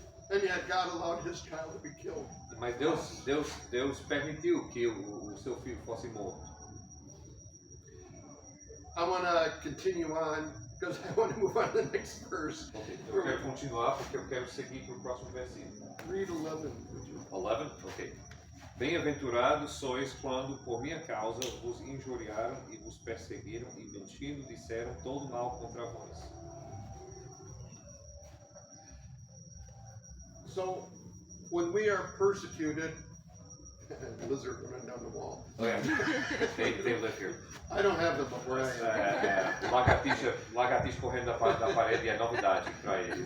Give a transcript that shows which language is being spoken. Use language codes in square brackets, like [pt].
[en] And yet God allowed his child to be killed. [pt] Mas Deus permitiu que o seu filho fosse morto. [en] I want to continue on because I want to move on to the next verse. [pt] Okay, eu quero continuar porque eu quero seguir para o próximo versículo. [en] Read 11. Would you? [pt] 11? Ok. Bem-aventurados sois quando, por minha causa, vos injuriaram e vos perseguiram e, mentindo, disseram todo mal contra vós. [en] So, when we are persecuted, lizard running down the wall. Oh, yeah. They live here. I don't have them, but where I am. [pt] Lagartixa correndo da parede é novidade para eles.